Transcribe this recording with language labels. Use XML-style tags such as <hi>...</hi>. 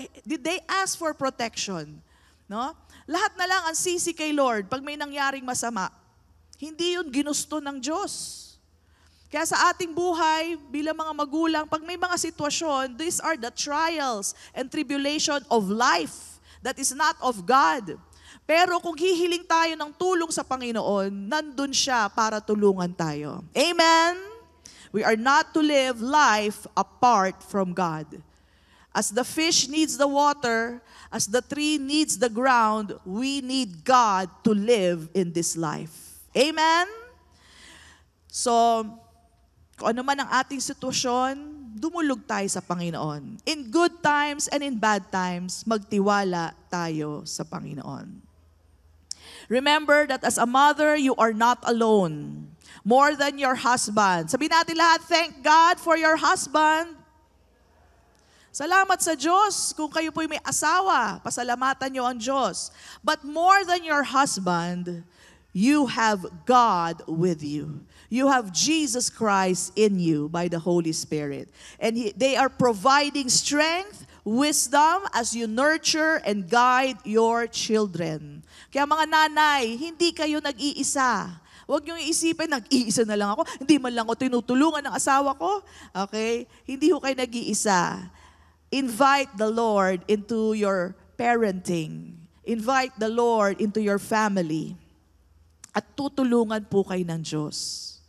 <en>Did they ask for protection? No?</en> <tl>Lahat na lang ang sisi kay Lord pag may nangyaring masama. Hindi yun ginusto ng Diyos. Kaya sa ating buhay, bilang mga magulang, pag may mga sitwasyon,</tl> <en>these are the trials and tribulation of life that is not of God.</en> <tl>Pero kung hihiling tayo ng tulong sa Panginoon, nandun siya para tulungan tayo.</tl> <en>Amen? We are not to live life apart from God. As the fish needs the water, as the tree needs the ground, we need God to live in this life. Amen?</en> <tl>So, kung ano man ang ating sitwasyon, dumulog tayo sa Panginoon.</tl> <en>In good times and in bad times,</en> <tl>magtiwala tayo sa Panginoon.</tl> <en>Remember that as a mother, you are not alone. More than your husband.</en> <tl>Sabihin natin lahat,</tl> <en>thank God for your husband.</en> <tl>Salamat sa Diyos. Kung kayo po'y may asawa, pasalamatan niyo ang Diyos.</tl> <en>But more than your husband, you have God with you. You have Jesus Christ in you by the Holy Spirit. And they are providing strength, wisdom as you nurture and guide your children.</en> <tl>Kaya mga nanay, hindi kayo nag-iisa. Huwag niyong iisipin, nag-iisa na lang ako. Hindi man lang ako tinutulungan ng asawa ko. Okay? Hindi ho kayo nag-iisa.</tl> <en>Invite the Lord into your parenting. Invite the Lord into your family.</en> <tl>At tutulungan po kayo ng Diyos.</tl>